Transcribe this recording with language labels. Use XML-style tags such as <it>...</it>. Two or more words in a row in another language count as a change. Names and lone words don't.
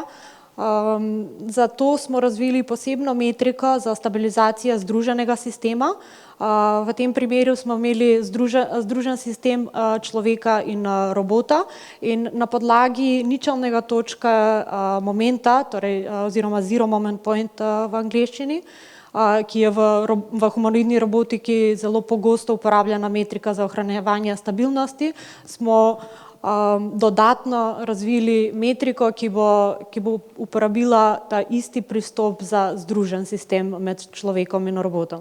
<sl>Zato smo razvili posebno metriko za stabilizacijo združenega sistema. V tem primeru smo imeli združen sistem človeka in robota in na podlagi ničelnega točka momenta, torej oziroma</sl> <en>zero moment point</en> <sl>v angleščini, ki je v humanoidni robotiki zelo pogosto uporabljena metrika za ohranjevanje stabilnosti, smo dodatno razvili metriko, ki bo uporabila ta isti pristop za združen sistem med človekom in robotom.</sl>